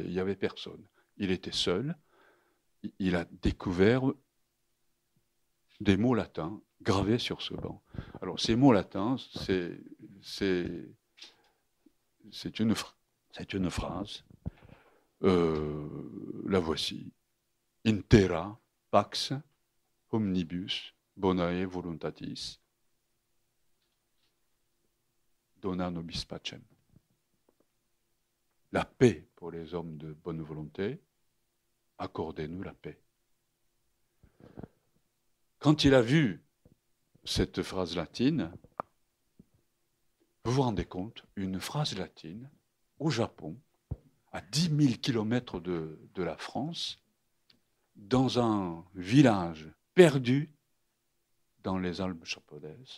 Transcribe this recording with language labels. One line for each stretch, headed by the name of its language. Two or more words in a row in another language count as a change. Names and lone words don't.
French: Il n'y avait personne. Il était seul. Il a découvert des mots latins gravés sur ce banc. Alors, ces mots latins, c'est une phrase. La voici.
Latin: Intera pax omnibus bonae voluntatis dona nobis pacem.
French: La paix pour les hommes de bonne volonté, accordez-nous la paix. Quand il a vu cette phrase latine, vous vous rendez compte, une phrase latine au Japon, à 10 000 kilomètres de la France, dans un village perdu dans les Alpes japonaises.